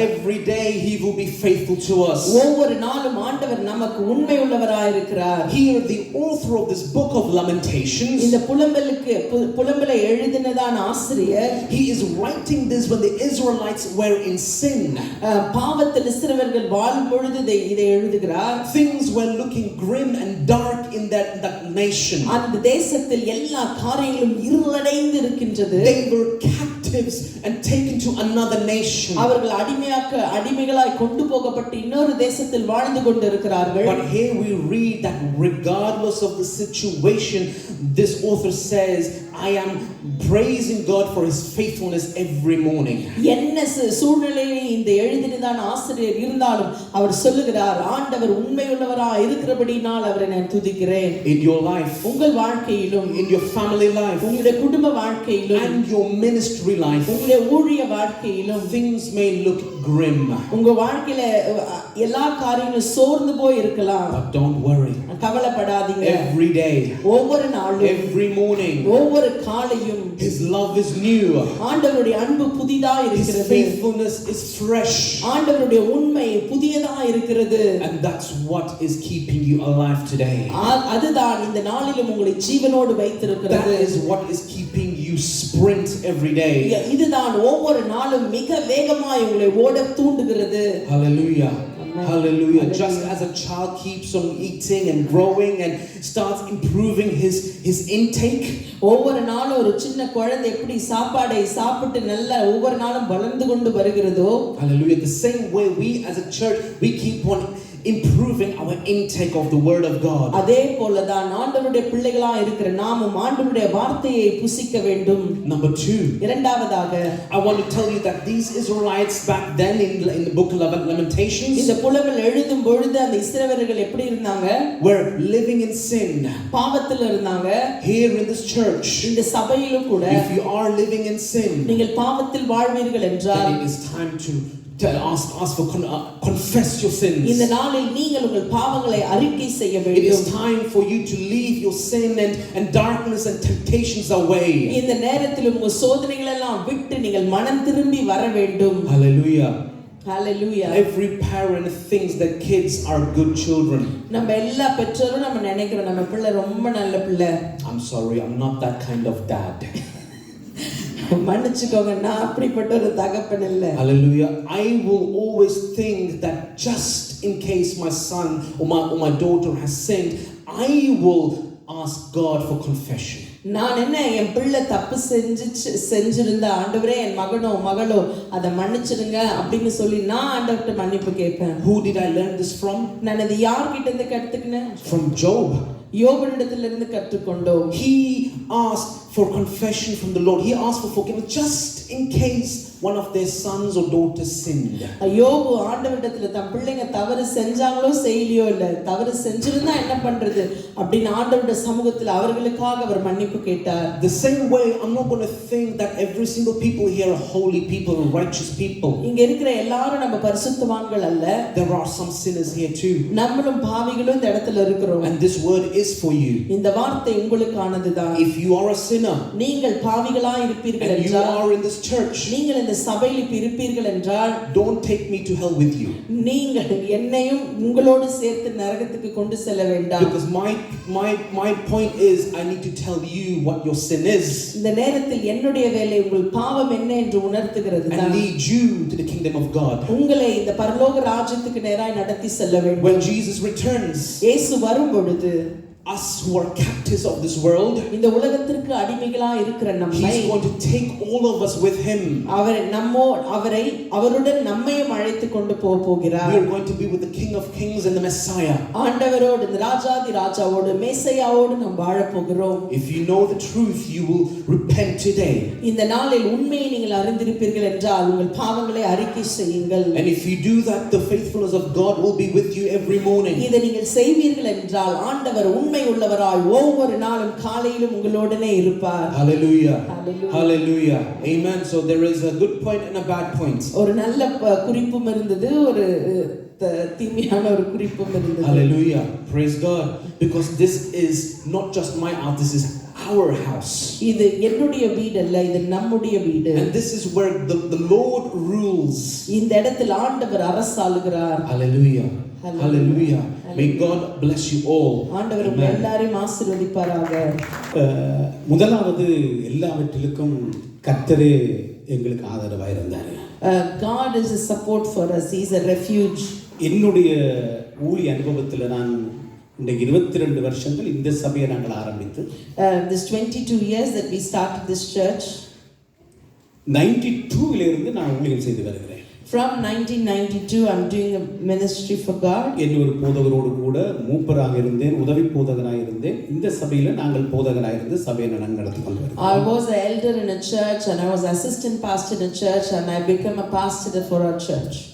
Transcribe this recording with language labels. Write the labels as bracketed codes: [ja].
[en] Every day he will be faithful to us. [ta] ஒவ்வொரு நாளும் ஆண்டவர் நமக்கு உண்மை உள்ளவராய் இருக்கிறார். [en] Here the author of this book of Lamentations, [ta] இந்த புலம்பலை எழுதினதான ஆசிரியர், [en] he is writing this when the Israelites were in sin. [ta] பாவத்தில் இஸ்ரவேலர்கள் வாழும் பொழுது இதை எழுதுகிறார். [en] Things were looking grim and dark in that nation. [ta] அந்த தேசத்தில் எல்லா காரியங்களும் இருளடைந்து இருக்கின்றது. [en] They were captives and taken to another nation. [ta] அவர்கள் அடிமைகளாய் கொண்டு போகப்பட்டு இன்னொரு தேசத்தில் வாழ்ந்து கொண்டிருக்கிறார்கள். [en] But here we read that regardless of the situation, this author says, I am praising God for his faithfulness every morning. [ta] என்ன சூழ்நிலையில் இந்த எழுதினதான ஆசிரியர் இருந்தாலும் அவர் சொல்லுகிறார், ஆண்டவர் உண்மையுள்ளவராய் இருக்கிறபடியால் அவரை நான் துதிக்கிறேன். [en] In your life, [ta] உங்கள் வாழ்க்கையிலும், [en] in your family life, [ta] உங்களுடைய குடும்ப வாழ்க்கையிலும், [en] and your ministry life, [ta] உங்களுடைய ஊழிய வாழ்க்கையிலும் [en] things may look grim. [ta] உங்க வாழ்க்கையில எல்லா காரியங்களும் சோர்ந்து போய் இருக்கலாம். [en] But don't worry. [ta] கவலைப்படாதீங்க. [en] Every day, [ta] ஒவ்வொரு நாளும், [en] every morning, [ta] ஒவ்வொரு காலையும் [en] his love is new. [ta] ஆண்டவருடைய அன்பு புதிதா [en] His [ta] இருக்கிறது. [en] faithfulness is fresh. [ta] ஆண்டவருடைய உண்மை புதியதா இருக்கிறது. [en] And that's what is keeping you alive today. [ta] அதுதான் இந்த நாளிலும் உங்களை ஜீவனோடு வைத்திருக்கிறது. [en] That is what is keeping you sprint every day. [ta] இதுதான் ஒவ்வொரு நாளும் மிக வேகமாய் உங்களை ஓட தூண்டுகிறது. [en] Hallelujah. Hallelujah. Just as a child keeps on eating and growing and starts improving his intake, [ta] ஒவ்வொரு நாளும் ஒரு சின்ன குழந்தை எப்படி சாப்பாடை சாப்பிட்டு நல்ல ஒவ்வொரு நாளும் வளர்ந்து கொண்டு வருகிறதோ, [en] hallelujah, the same way we as a church we keep on improving our intake of the word of God. [ta] அதே போலதான் ஆண்டவருடைய பிள்ளைகளா இருக்கிற நாமும் ஆண்டவருடைய வார்த்தையை புசிக்க வேண்டும். [en] Number 2, [ta] இரண்டாவதாக, [en] I want to tell you that these Israelites back then in the book of Lamentations, [ta] இந்த புலம்பல் எழுதும் பொழுது அந்த இஸ்ரவேலர்கள் எப்படி இருந்தாங்க? [en] were living in sin. [ta] பாவத்தில் இருந்தாங்க. [en] Here in this church, [ta] இந்த சபையிலும் கூட [en] if you are living in sin, [ta] நீங்கள் பாவத்தில் வாழ்வீர்கள் என்றால் [en] then it is time to ask for confess your sins. [ta] இந்த நாளில் நீங்கள் உங்கள் பாவங்களை அறிக்கை செய்ய [en] It [ta] வேண்டும். [en] is time for you to leave your sin and darkness and temptations away. [ta] இந்த நேரத்தில் உங்கள் சோதனைகள் எல்லாம் விட்டு நீங்கள் மனம் திரும்பி வர வேண்டும். [en] Hallelujah. Hallelujah. Every parent thinks that kids are good children. [ta] நம்ம எல்லா பெற்றோரும் நம்ம நினைக்கிறோம் நம்ம பிள்ளை ரொம்ப நல்ல பிள்ளை. [en] I'm sorry, I'm not that kind of dad. [ta] மன்னிச்சுக்கோங்க, நான் அப்படிப்பட்ட ஒரு தகப்பன் இல்ல. [en] Hallelujah. I will always think that just in case my son or my daughter has sinned, I will ask God for confession. [ta] நான் என்ன என் பிள்ளை தப்பு செஞ்சிருந்தா ஆண்டவரே என் மகனோ மகளோ அதை மன்னிச்சிடுங்க அப்படின்னு சொல்லி நான் ஆண்டவர்கிட்ட மன்னிப்பு கேட்பேன். [en] Who did I learn this from? [ta] நான் இது யார்கிட்ட இருந்து கத்துக்கினேன்? [en] From Job. [ta] யோபனிடத்திலிருந்து கற்றுக்கொண்டோம். [en] He asked for confession from the Lord. He asked for forgiveness just in case one of their sons or daughters sinned. [ta] யோபு ஆண்டவரிடத்துல தம் பிள்ளைங்க தவறு செஞ்சாங்களோ செய்யலையோ இல்ல தவறு செஞ்சிருந்தா என்ன பண்றது அப்படின்னு ஆண்டவருடைய சமூகத்தில் அவர்களுக்காக அவர் மன்னிப்பு கேட்டார். [en] The same way, I'm not going to think that every single people here are holy people and righteous people. [ta] இங்க இருக்கிற எல்லாரும் நம்ம பரிசுத்தவான்கள் அல்ல. [en] There are some sinners here too. [ta] நம்மளும் பாவிகளும் இந்த இடத்துல இருக்கிறோம். [en] And this word is for you. [ta] இந்த வார்த்தை உங்களுக்கானதுதான். [en] If you are a sinner, [ta] நீங்கள் பாவிகளா இருப்பீர்கள் [en] and you are in this church, [ta] நீங்கள் இந்த சபையில் இருப்பீர்கள் என்றால், [en] don't take me to hell with you. [ta] நீங்கள் என்னையும் உங்களோடு சேர்த்து நரகத்துக்கு கொண்டு செல்ல வேண்டாம். [en] Because my point is I need to tell you what your sin is. [ta] இந்த நேரத்தில் என்னுடைய வேலை உங்கள் பாவம் என்ன என்று உணர்த்துகிறது தான். [en] And lead you to the kingdom of God. [ta] உங்களை இந்த பரலோக ராஜ்யத்துக்கு நேராய் நடத்தி செல்ல வேண்டும். [en] When Jesus returns, [ta] இயேசு வரும் பொழுது [en] us who are captives of this world, [ta] இந்த உலகத்திற்கு அடிமைகளா இருக்கிற நம்மை, [en] He's going to take all of us with Him. [ta] அவருடன் நம்மையும் அழைத்து கொண்டு போகிறார். [en] We are going to be with the King of Kings and the Messiah. [ta] ஆண்டவரோடு இந்த ராஜாதி ராஜாவோடு மேசியாவோடு நாம் வாழ போகிறோம். [en] If you know the truth, you will repent today. [ta] இந்த நாளில் உண்மையை நீங்கள் அறிந்திருப்பீர்கள் என்றால் உங்கள் பாவங்களை அறிக்கை செய்யுங்கள். [en] And if you do that, the faithfulness of God will be with you every morning. [ta] இதை நீங்கள் செய்வீர்கள் என்றால் ஆண்டவர் உண்மை உள்ளவராய் ஒவ்வொரு நாளும் காலையிலும் உங்களோடனே இருப்பார். [en] Hallelujah. Hallelujah. Amen. So there is a good point and a bad point. [ta] ஒரு நல்ல குறிப்பும் இருந்தது, ஒரு தீமையான ஒரு குறிப்பும் இருந்தது. [en] Hallelujah. Praise God. Because this is not just my house, this is our house. [ta] இது என்னுடைய வீடு அல்ல, இது நம்முடைய வீடு. [en] And this is where the Lord rules. [ta] இந்த இடத்தில் ஆண்டவர் அரசாளுகிறார். [en] Hallelujah. Hallelujah. May God bless you all. [ta] ஆண்டவர் உங்களை எல்லாரையும் ஆசீர்வதிப்பாராக. முதலாவது எல்லாவற்றிற்கும் கர்த்தரே எங்களுக்கு ஆதரவாக இருந்தார். [en] God is a support for us. He is a refuge. [ta] என்னுடைய ஊழிய அனுபவத்தில் நான் இந்த 22 வருஷங்கள் இந்த சபையை நாங்கள் ஆரம்பித்து [en] this 22 years that we started this church, [ta] 92 இருந்து நான் ஊழியம் செய்து வருகிறேன். [en] From 1992 I'm doing a ministry for God. [ta] என் ஒரு போதகரோடு கூட மூப்பராக இருந்தேன், உதவி போதகராக இருந்தேன். இந்த சபையில் நாங்கள் போதகராக இருந்து சபையை நடத்தி கொண்டு வருகிறோம். [en] I was an elder in a church and I was assistant pastor in a church and I became a pastor for our church.